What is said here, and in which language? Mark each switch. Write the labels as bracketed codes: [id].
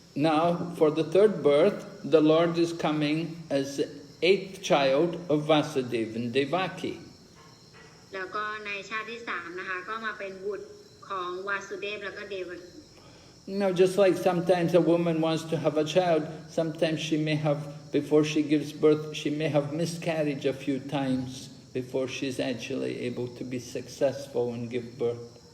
[en] Now, for the third birth, the Lord is coming as the eighth child of Vasudeva and Devaki. [th] แล้วก็ในชาติที่สามนะคะก็มาเป็นบุตรของวาสุเดฟแล้วก็เดวกี [en] Now, just like sometimes a woman wants to have a child, sometimes she may have, before she gives birth, she may have miscarriage a few times before she's actually able to be successful and give birth.